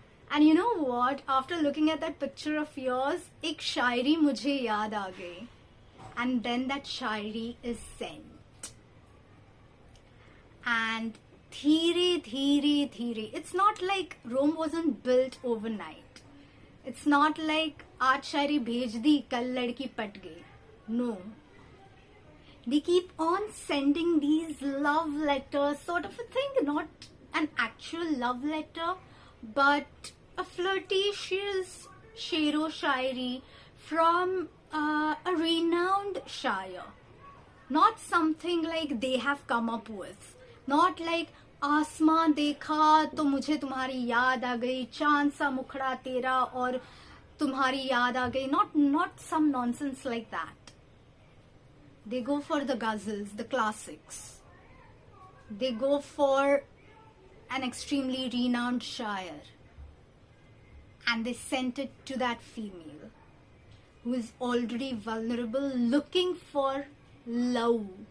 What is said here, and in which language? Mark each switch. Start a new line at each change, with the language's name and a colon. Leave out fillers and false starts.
English: And you know what, after looking at that picture of yours,
Hindi: एक शायरी मुझे याद आ गई.
English: And then that shayari is sent. And
Hindi: धीरे धीरे धीरे,
English: it's not like Rome wasn't built overnight. It's not like
Hindi: आज शायरी भेज दी, कल लड़की पट गई.
English: No. They keep on sending these love letters, sort of a thing, not an actual love letter, but a flirtatious shero shairi from a renowned shire. Not something like they have come up with. Not like
Hindi: आसमां देखा तो मुझे तुम्हारी याद आ गई, चांद सा मुखड़ा तेरा और तुम्हारी याद आ गई.
English: Not some nonsense like that. They go for the ghazals, the classics. They go for an extremely renowned shire. And they sent it to that female who is already vulnerable, looking for love.